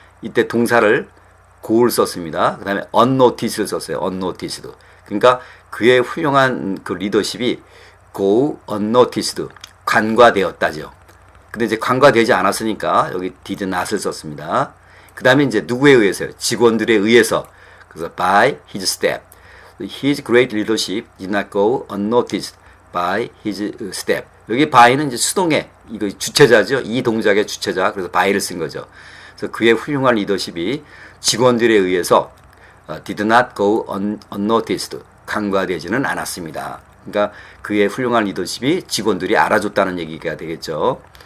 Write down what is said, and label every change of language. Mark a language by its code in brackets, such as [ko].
[ko] 이때 동사를 go를 썼습니다. 그 다음에 unnoticed를 썼어요. [en] unnoticed. [ko] 그러니까 그의 훌륭한 그 리더십이 go unnoticed. 간과되었다죠. 근데 이제 간과되지 않았으니까 여기 did not을 썼습니다. 그 다음에 이제 누구에 의해서요? 직원들에 의해서. 그래서 [en] by his staff. His great leadership did not go unnoticed by his staff. [ko] 여기 by는 이제 수동의 이거 주체자죠. 이 동작의 주체자. 그래서 by를 쓴 거죠. 그래서 그의 훌륭한 리더십이 직원들에 의해서 [en] did not go unnoticed. [ko] 간과되지는 않았습니다. 그러니까 그의 훌륭한 리더십이 직원들이 알아줬다는 얘기가 되겠죠.